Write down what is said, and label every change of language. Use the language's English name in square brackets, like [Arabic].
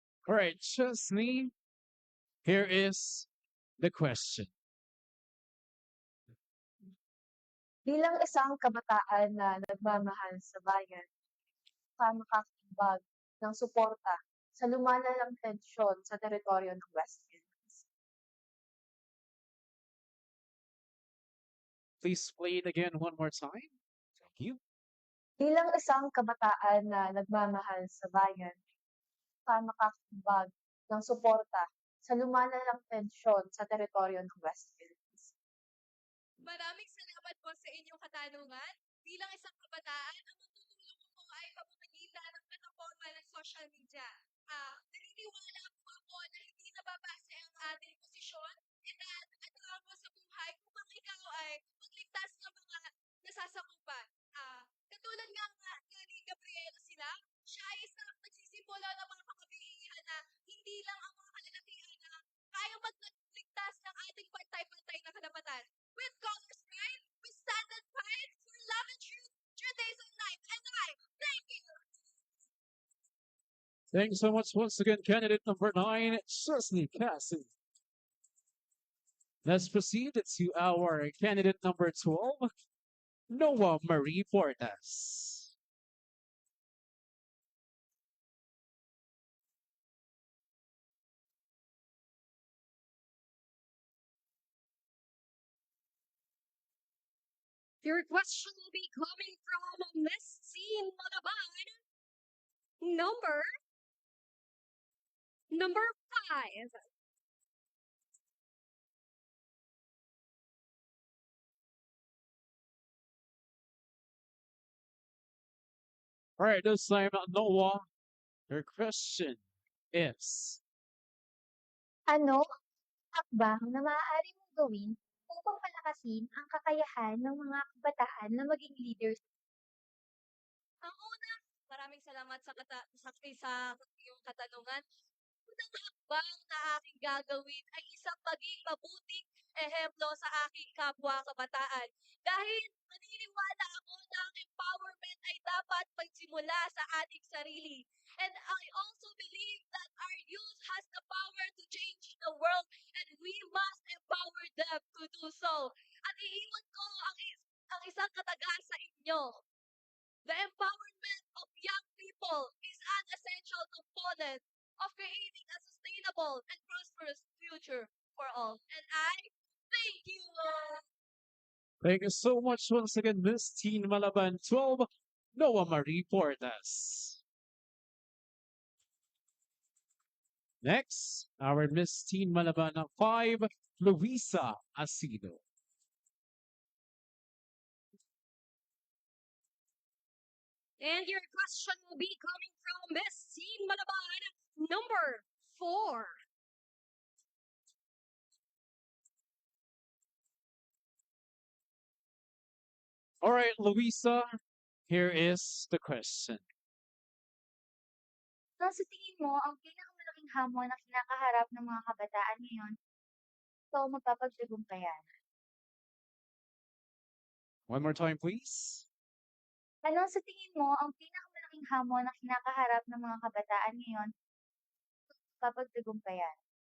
[English] All right, Chesney, here is the question. [Filipino] Bilang isang kabataan na nagmamahal sa bayan, ka makakatubag ng suporta sa lumalalang tensyon sa teritoryo ng West Philippines. [English] Please play it again one more time. Thank you. [Filipino] Bilang isang kabataan na nagmamahal sa bayan, ka makakatubag ng suporta sa lumalalang tensyon sa teritoryo ng West Philippines. Maraming salamat po sa inyong katanungan. Bilang isang kabataan, ang matutulong ko po ay pamamagitan ng plataforma ng social media. Naniniwala po ako na hindi nababase ang ating posisyon, edad at rango sa buhay kung ikaw ay magligtas ng mga nasasakupan. Katulad nga ni Gabriela sila, siya ay isang nagsisimula ng mga kakabihihan na hindi lang ang mga kalalakihan na kaya magligtas ng ating pantay-pantay na karapatan. [English] With colors pride, we stand and fight for love and truth, 3 days and nights. And I thank you. Thank you so much once again, candidate number 9, Chesney Cassie. Let's proceed to our candidate number 12, Noah Marie Portas. Your question will be coming from Miss Team Malaban, number 5. All right, this time, Noah, your question is, [Filipino] Ano ang hakbang na maaari mong gawin upang palakasin ang kakayahan ng mga kabataan na maging leaders? Ang una, maraming salamat sa iyong katanungan. Unang hakbang na aking gagawin ay isang maging mabuting ehemplo sa aking kapwa kabataan. Dahil naniniwala ako na ang empowerment ay dapat magsimula sa ating sarili. [English] And I also believe that our youth has the power to change the world and we must empower them to do so. [Filipino] At iiwan ko ang isang katagang sa inyo. [English] The empowerment of young people is an essential component of creating a sustainable and prosperous future for all. And I thank you. thank you so much once again, Miss Teen Malaban 12, Noah Marie Portas. Next, our Miss Teen Malaban 5, Luisa Asido. And your question will be coming from Miss Team Malaban, number 4. All right, Luisa, here is the question. [Filipino] So, sa tingin mo, ang pinakamalaking hamon na kinakaharap ng mga kabataan ngayon, ito mapapagtagumpayan? [English] One more time, please. [Filipino] Ano sa tingin mo ang pinakamalaking hamon na kinakaharap ng mga kabataan ngayon, mapapagtagumpayan?